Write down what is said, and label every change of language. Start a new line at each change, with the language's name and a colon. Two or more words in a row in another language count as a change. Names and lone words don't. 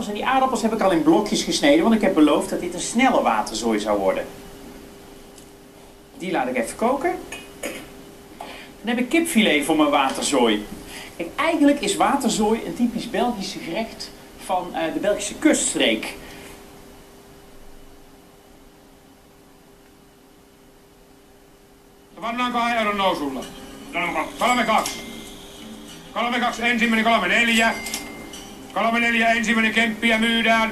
Dutch: En die aardappels heb ik al in blokjes gesneden, want ik heb beloofd dat dit een snelle waterzooi zou worden. Die laat ik even koken. Dan heb ik kipfilet voor mijn waterzooi. Kijk, eigenlijk is waterzooi een typisch Belgisch gerecht van de Belgische kuststreek.
Finnish: Pannaanko euron nousulla? 3-2. 3-2 ensimmäinen, 3-4. 3-4 ensimmäinen kemppiä myydään.